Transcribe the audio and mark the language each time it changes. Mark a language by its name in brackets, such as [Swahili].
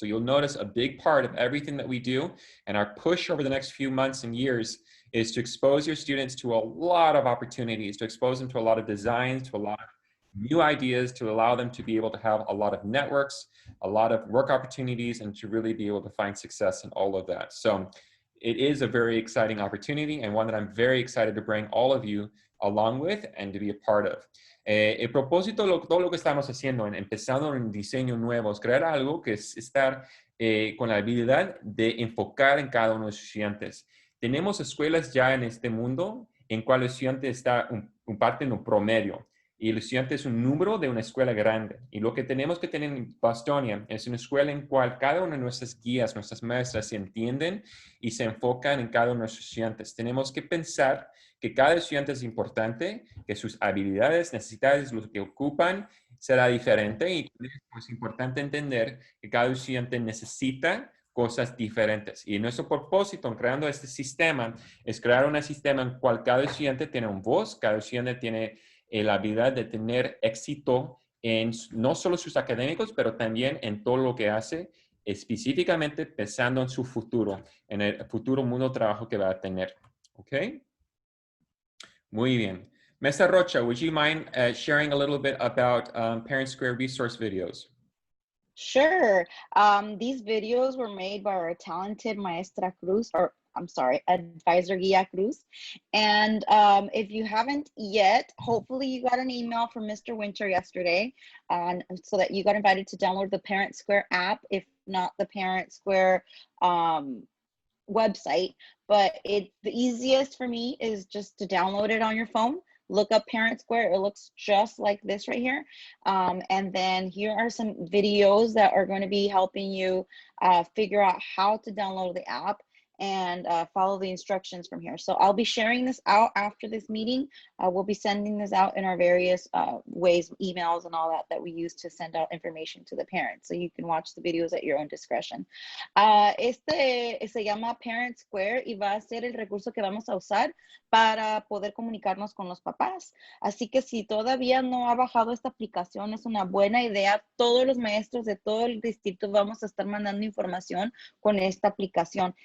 [English] So you'll notice a big part of everything that we do and our push over the next few months and years is to expose your students to a lot of opportunities, to expose them to a lot of designs, to a lot of new ideas, to allow them to be able to have a lot of networks, a lot of work opportunities, and to really be able to find success in all of that. So it is a very exciting opportunity, and one that I'm very excited to bring all of you along with and to be a part of. [Spanish] El propósito de todo lo que estamos haciendo, empezando en diseño nuevo, es crear algo que es estar con la habilidad de enfocar en cada uno de los estudiantes. Tenemos escuelas ya en este mundo en cual el estudiante está un parte en un promedio, y el estudiante es un número de una escuela grande. Y lo que tenemos que tener en Bostonia es una escuela en cual cada una de nuestras guías, nuestras maestras se entienden y se enfocan en cada uno de nuestros estudiantes. Tenemos que pensar que cada estudiante es importante, que sus habilidades, necesidades, lo que ocupan será diferente, y es importante entender que cada estudiante necesita cosas diferentes. Y nuestro propósito en creando este sistema es crear un sistema en el cual cada estudiante tiene un voz, cada estudiante tiene la habilidad de tener éxito en no solo sus académicos, pero también en todo lo que hace, específicamente pensando en su futuro, en el futuro mundo de trabajo que va a tener. ¿Ok? Muy bien. [English] Mesa Rocha, would you mind sharing a little bit about Parent Square resource videos? Sure. These videos were made by our talented Maestra Cruz, or Advisor Guia Cruz. And if you haven't yet, hopefully you got an email from Mr. Winter yesterday so that you got invited to download the Parent Square app, if not the Parent Square website. But the easiest for me is just to download it on your phone. Look up Parent Square. It looks just like this right here. And then here are some videos that are going to be helping you figure out how to download the app and follow the instructions from here. So I'll be sharing this out after this meeting. We'll be sending this out in our various ways, emails and all that we use to send out information to the parents. So you can watch the videos at your own discretion. [Spanish] Este se llama Parent Square y va a ser el recurso que vamos a usar para poder comunicarnos con los papás. Así que si todavía no ha bajado esta aplicación, es una buena idea. Todos los maestros de todo el distrito vamos a estar mandando información con esta aplicación.